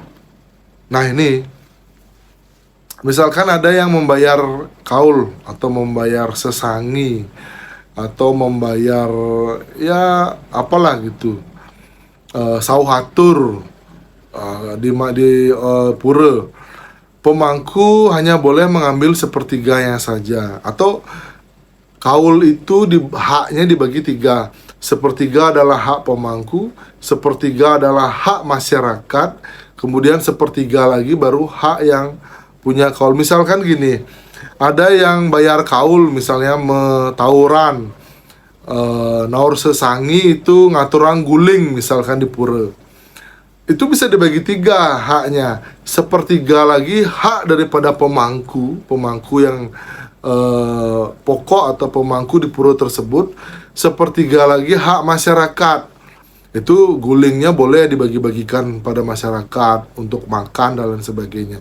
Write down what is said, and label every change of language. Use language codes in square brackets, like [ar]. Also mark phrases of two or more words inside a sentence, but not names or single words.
[id] Nah ini, misalkan ada yang membayar kaul atau membayar sesangi atau membayar sauhatur di pura, pemangku hanya boleh mengambil sepertiganya saja, atau kaul itu haknya dibagi 3. Sepertiga adalah hak pemangku, sepertiga adalah hak masyarakat, kemudian sepertiga lagi baru hak yang punya kaul. Misalkan gini, ada yang bayar kaul, misalnya tawuran, [ban] naur sesangi [id] itu [ban] ngaturang guling [id] misalkan di pura, itu bisa dibagi 3 haknya. Sepertiga lagi hak daripada pemangku yang pokok atau pemangku di pura tersebut. Sepertiga lagi hak masyarakat, itu gulingnya boleh dibagi-bagikan pada masyarakat untuk makan dan lain sebagainya.